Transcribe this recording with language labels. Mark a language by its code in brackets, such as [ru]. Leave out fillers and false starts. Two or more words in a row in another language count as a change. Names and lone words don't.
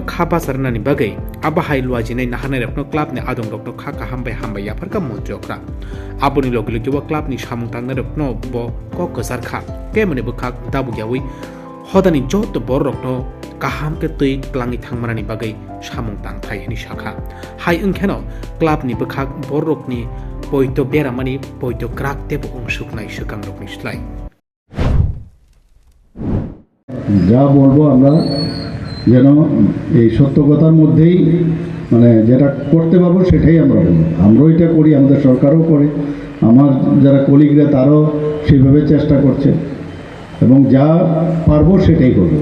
[trp] khaba sarnani bagai aba hai luajinai nahanarokno clubni adongrokno khaka hambai yafarka montriokra aboni logilogi wa clubni samung tangnarokno bo kokosar kha kemone bukhak dabugiawi hodani jotto borokno kahamke tui plangi thangmarani bagai samung tang thaini shakha hai ungkheno clubni bukhak borokni poito beramani poito krak tebo ungsuknai sukangrokni slai [bn] যা বলবো আমরা যেন এই সত্য কথার মধ্যেই মানে যেটা করতে পারবো সেটাই আমরা বলবো। আমরাও এটা করি, আমাদের সরকারও করে, আমার যারা কলিগরা তারাও সেইভাবে চেষ্টা করছে এবং যা পারবো সেটাই করবো।